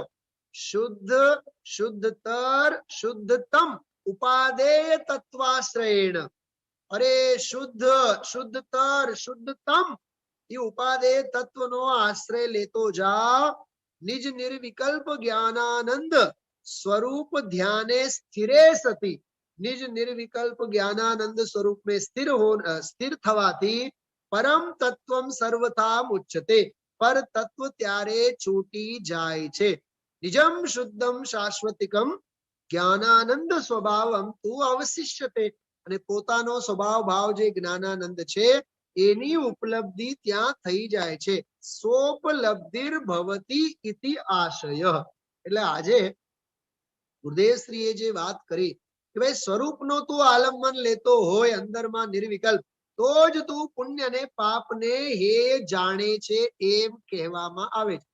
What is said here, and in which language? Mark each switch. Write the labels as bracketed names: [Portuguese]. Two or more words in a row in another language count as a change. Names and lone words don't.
[Sanskrit] શુદ્ધ શુદ્ધતર શુદ્ધતમ ઉપાદેય તત્વાશ્રયેણ. [Gujarati] અરે શુદ્ધ શુદ્ધતર શુદ્ધતમ એ ઉપાદેય તત્વનો આશ્રય લેતો જા. [Sanskrit] નિજ નિર્વિકલ્પ જ્ઞાનાનંદ स्वरूप ध्याने स्थिरे सती. निज निर्विकल्प ज्ञानानंद [Gujarati] સ્વરૂપ માં સ્થિર થવાથી [Sanskrit] परम तत्वम सर्वथा मुच्यते. [Gujarati] પર તત્વ ત્યારે છૂટી જાય છે. [Sanskrit] निजम शुद्धम शाश्वतिकम ज्ञानानंद स्वभावम तु अवशिष्यते. [Gujarati] અને પોતાનો સ્વભાવ ભાવ જે જ્ઞાનાનંદ છે એની ઉપલબ્ધિ ત્યાં થઈ જાય છે. [Sanskrit] સોપલબ્ધિર ભવતી ઇતિ આશય. [Gujarati] એટલે આજે ગુરુદેવશ્રીએ જે વાત કરી કે ભાઈ સ્વરૂપનો તું આલંબન લેતો હોય અંદરમાં નિર્વિકલ્પ, તો જ તું પુણ્ય ને પાપને હે જાણે છે એમ કહેવામાં આવે છે.